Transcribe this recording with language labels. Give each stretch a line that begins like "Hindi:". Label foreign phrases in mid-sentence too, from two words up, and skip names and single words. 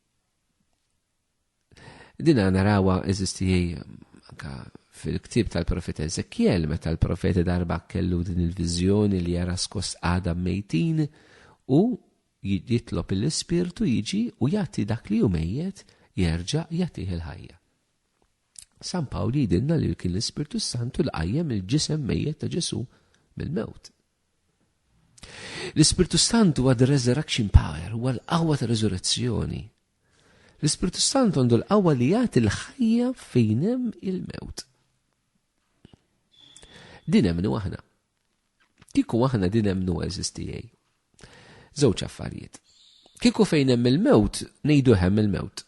Maltese: Dina narawha eżistijaj anke fil-ktib tal-profeta Ezekiel, meta l-profeta darba kellu din il-viżjoni li jara skos Adam mejtin u jitlob l-Ispirtu jiġi u jagħti dak li hu mejjed jerġa' jagħtih il-ħajja. San Pawl jgħidilna li kien l-Ispirtu Santu l-qajjem il-ġisem mejjed ta' Ġesu mill-mewt. L-Ispirtu Santu huwa
English: the-resurrection power,
Maltese: huwa l-qawwa ta' riżurrezzjoni. L-Ispirtu Santu għandu l-qawwa li jagħti l-ħajja fejn hemm il-mewt. Din hemmnu aħna. Kieku aħna din hemmnu eżistijaj. Żewġ affarijiet. Kieku fejn hemm il-mewt ngħidu hemm il-mewt.